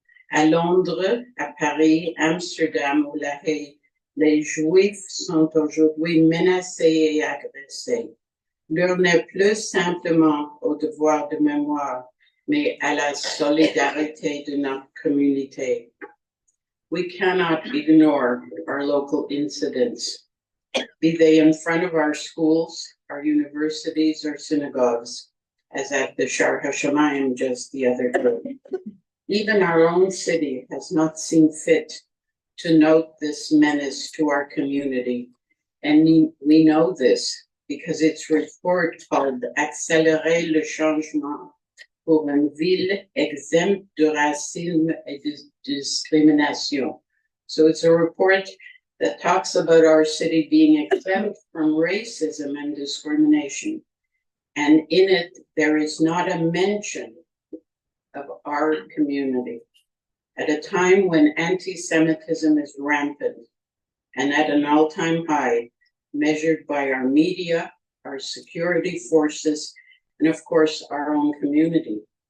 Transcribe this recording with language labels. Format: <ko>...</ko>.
<fr>À Londres, à Paris, Amsterdam ou La Haye, les Juifs sont aujourd'hui menacés et agressés. L'heure n'est plus simplement au devoir de mémoire, mais à la solidarité de notre communauté.</fr> <en>We cannot ignore our local incidents, be they in front of our schools, our universities, or synagogues, as at the Shar HaShamayim just the other day. Even our own city has not seen fit to note this menace to our community. And we know this because its report called</en> <fr>Accélérer le changement pour une ville exempte de racisme et de discrimination.</fr> <en>So it's a report that talks about our city being exempt from racism and discrimination. And in it, there is not a mention of our community. At a time when anti-Semitism is rampant and at an all-time high, measured by our media, our security forces, and of course, our own community.</en>